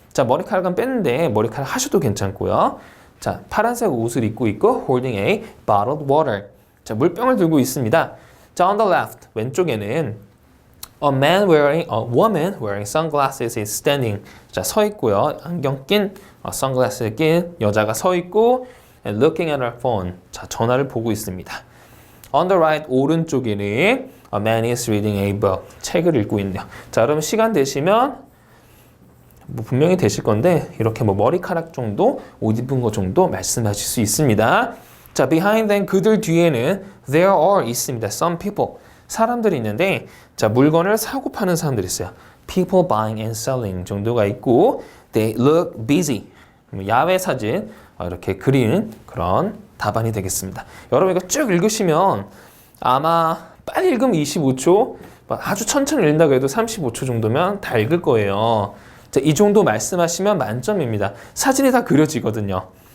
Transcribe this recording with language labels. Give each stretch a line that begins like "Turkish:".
Korean: 자, 머리카락은 뺐는데 머리카락 하셔도 괜찮고요. 자, 파란색 옷을 입고 있고
English: holding a bottled water.
Korean: 자, 물병을 들고 있습니다.
English: 자, on the left,
Korean: 왼쪽에는
English: a woman wearing sunglasses is standing.
Korean: 자, 서 있고요. 안경 낀, 선글라스를 낀 여자가 서 있고
English: and looking at her phone.
Korean: 자, 전화를 보고 있습니다.
English: On the right,
Korean: 오른쪽에는
English: a man is reading a book.
Korean: 책을 읽고 있네요. 자, 여러분 시간 되시면 분명히 되실 건데 이렇게 머리카락 정도, 옷 입은 거 정도 말씀하실 수 있습니다. 자,
English: behind them,
Korean: 그들 뒤에는
English: there are
Korean: 있습니다.
English: Some people,
Korean: 사람들이 있는데 자, 물건을 사고 파는 사람들이 있어요.
English: People buying and selling
Korean: 정도가 있고
English: they look busy.
Korean: 야외 사진 이렇게 그리는 그런 답안이 되겠습니다. 여러분 이거 쭉 읽으시면 아마 빨리 읽으면 25초, 아주 천천히 읽는다고 해도 35초 정도면 다 읽을 거예요. 자, 이 정도 말씀하시면 만점입니다. 사진이 다 그려지거든요.